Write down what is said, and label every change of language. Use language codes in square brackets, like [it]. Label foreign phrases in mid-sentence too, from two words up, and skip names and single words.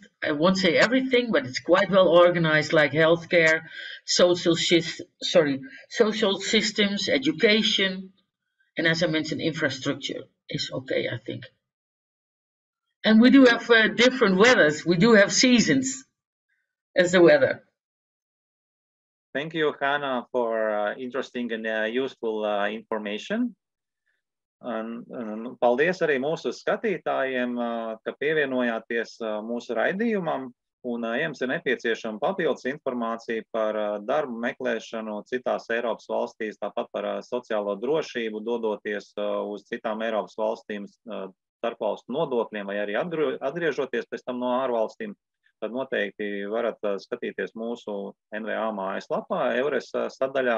[en] I won't say everything, but it's quite well organized, like healthcare, social systems, education, and as I mentioned, infrastructure is okay, I think. And we do have different weathers. We do have seasons as the weather. Thank you, Hannah, for interesting and useful information. [lv] Un paldies arī mūsu skatītājiem, ka pievienojāties mūsu raidījumam. Un, ja jums ir nepieciešama papildus informācija par darbu meklēšanu citās Eiropas valstīs, tāpat par sociālo drošību, dodoties uz citām Eiropas valstīm starpvalstu nodokļiem vai arī atgriežoties pēc tam no ārvalstīm, tad noteikti varat skatīties mūsu NVA mājaslapā, Eures sadaļā.